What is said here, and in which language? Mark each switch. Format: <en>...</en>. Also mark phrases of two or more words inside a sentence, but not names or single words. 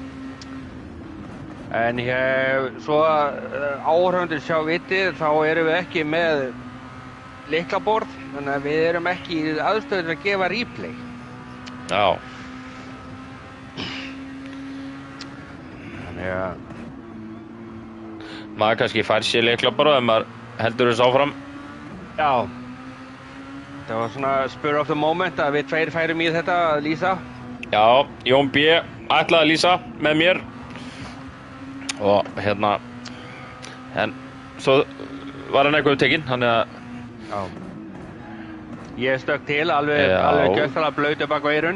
<is>En svo áhorfendur sjá vitið, þá erum við ekki með lyklaborð, þannig að við erum ekki í aðstöðu til að gefa replay. Já. Þannig að maður kannski fær sér lyklaborð ef maður heldur þess áfram. já. Það var svona</is> <en>spur of the moment</en> <is>að við tveir færum í þetta að lýsa. Já, Jón B. ætlaði að lýsa með mér. Og hérna, en svo var hann eitthvað upptekinn, þannig að Já. Ég stökk til, alveg gjössalega blautur bak á eyrun.</is>